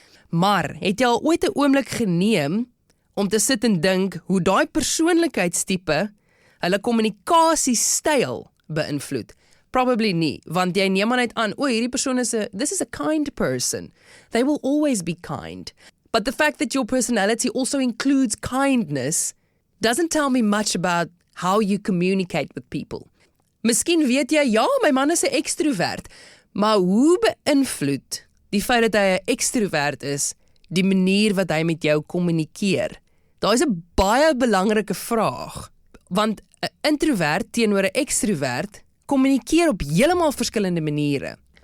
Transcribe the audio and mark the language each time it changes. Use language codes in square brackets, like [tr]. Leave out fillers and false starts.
[af] Maar het jy al ooit 'n oomblik geneem om te sit en dink hoe daai persoonlikheidstipe hulle kommunikasiestyl beïnvloed? Probably nie, want jy neem aan aan, hierdie persoon [en] this is a kind person. They will always be kind. But the fact that your personality also includes kindness doesn't tell me much about how you communicate with people. [af] Miskien weet jy, ja, my man is 'n ekstrovert, maar hoe beïnvloed die feit dat hy 'n ekstrovert is, die manier wat hy met jou kommunikeer? Daar is 'n baie belangrike vraag, want 'n introvert teenoor 'n ekstrovert kommunikeer op heeltemal verskillende maniere.